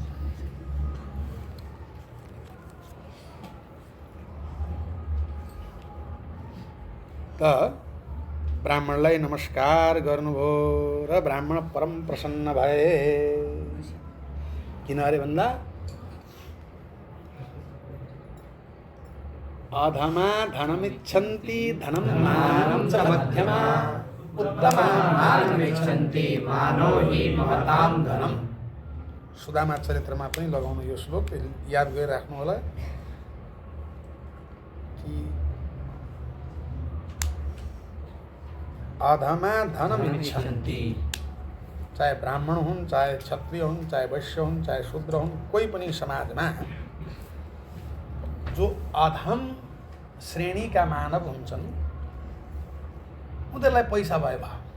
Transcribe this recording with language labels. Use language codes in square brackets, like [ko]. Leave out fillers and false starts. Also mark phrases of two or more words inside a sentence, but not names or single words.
[ne] त ब्राह्मणलाई नमस्कार गर्नुभयो र ब्राह्मण परम प्रसन्न भए। किन अरे भन्दा [sa] अधमा धनमिच्छन्ति धनं मानं च मध्यमा उत्तमा मानमिच्छन्ति मानो हि महतां धनम्। [ne] सुदामा चरित्रमा पनि लगाउनु यो श्लोक याद गरिराख्नु होला कि [sa] अधमा धनमिच्छन्ति, [ne] चाहे ब्राह्मण हुन्, चाहे क्षत्रिय हुन्, चाहे वैश्य हुन्, चाहे शूद्र हुन्, कोही पनि समाजमा जो अधम श्रेणीका मानव हुन्छन् उनीहरूलाई पैसा भए भयो,